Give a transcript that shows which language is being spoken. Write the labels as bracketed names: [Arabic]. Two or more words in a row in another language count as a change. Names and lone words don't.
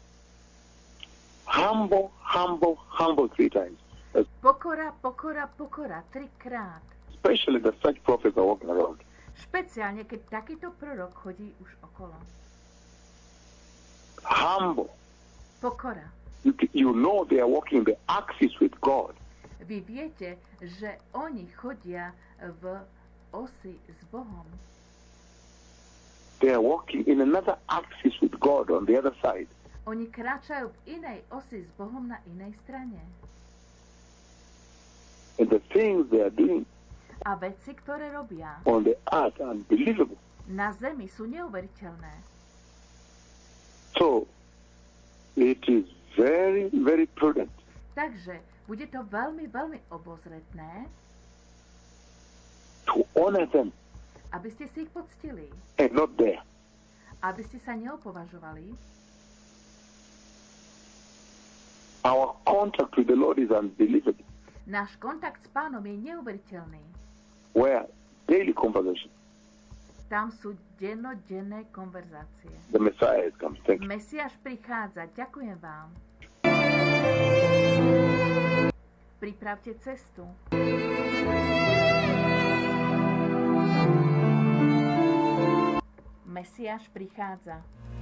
[English] Humble, humble, humble 3 times. [Slovak] Pokora, pokora, pokora. 3-krát. [English] Especially the such prophets are walking around. [Slovak] Špeciálne, keď takýto prorok chodí už okolo. [English] Humble. [Slovak] Pokora. [English] You know they are walking the axis with God. [Slovak] Vy viete, že oni chodia v osi s Bohom. [English] They are walking in another axis with God on the other side. [Slovak] Oni kráčajú v inej osi s Bohom na inej strane. [English] And the things they are doing [Slovak] A veci, ktoré robia [English] on the earth are unbelievable. [Slovak] na zemi, sú neuveriteľné. [English] So, it is very, very prudent [Slovak] Takže bude to veľmi, veľmi obozretné, [English] to honor them [Slovak] aby ste si ich poctili, [English] and not there. [Slovak] aby ste sa neopovažovali. [English] Our contact with the Lord is unbelievable. [Slovak] Náš kontakt s Pánom je neuveriteľný. [English] Where daily conversation, [Slovak] Tam sú dennodenné konverzácie. [English] the Messiah is coming. Thank you. [Slovak] Mesiáš prichádza, ďakujem vám. Pripravte cestu. Mesiáš prichádza.